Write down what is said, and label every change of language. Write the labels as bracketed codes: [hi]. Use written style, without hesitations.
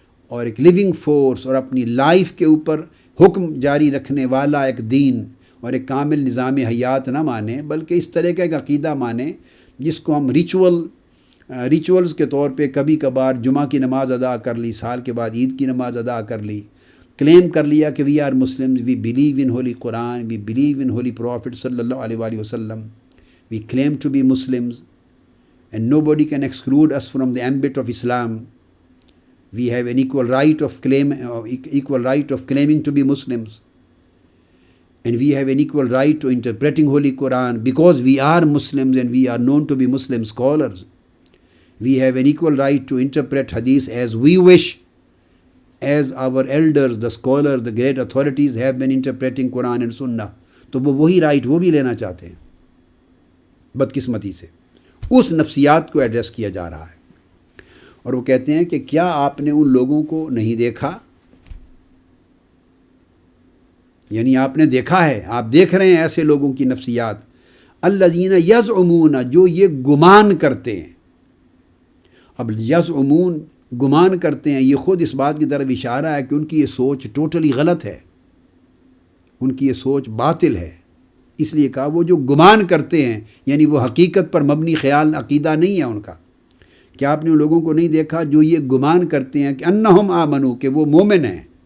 [ur] اور ایک living force اور اپنی لائف کے اوپر حکم جاری رکھنے والا ایک دین اور ایک کامل نظام حیات نہ مانیں، بلکہ اس طرح کا ایک عقیدہ مانیں جس کو ہم ریچولز کے طور پہ کبھی کبھار جمعہ کی نماز ادا کر لی، سال کے بعد عید کی نماز ادا کر لی، کلیم کر لیا کہ [en] We are Muslims, we believe in holy Quran, we believe in holy prophet صلی اللہ علیہ وآلہ وسلم، we claim to be Muslims and nobody can exclude us from the ambit of Islam. We have an equal right of claiming to be Muslims, and we have an equal right to interpreting Holy Quran because we are Muslims and we are known to be Muslim scholars. We have an equal right to interpret Hadith as we wish, as our elders, the scholars, the great authorities have been interpreting Quran and Sunnah. [ur] تو وہ وہی right وہ بھی لینا چاہتے ہیں۔ بدقسمتی سے اس نفسیات کو ایڈریس کیا جا رہا ہے، اور وہ کہتے ہیں کہ کیا آپ نے ان لوگوں کو نہیں دیکھا؟ یعنی آپ نے دیکھا ہے، آپ دیکھ رہے ہیں ایسے لوگوں کی نفسیات، الذین یزعمون، جو یہ گمان کرتے ہیں۔ اب یزعمون گمان کرتے ہیں، یہ خود اس بات کی طرف اشارہ ہے کہ ان کی یہ سوچ ٹوٹلی غلط ہے، ان کی یہ سوچ باطل ہے۔ اس لیے کہا وہ جو گمان کرتے ہیں، یعنی وہ حقیقت پر مبنی خیال عقیدہ نہیں ہے ان کا۔ کیا آپ نے ان لوگوں کو نہیں دیکھا جو یہ گمان کرتے ہیں کہ انہم آمنو، کہ وہ مومن ہیں،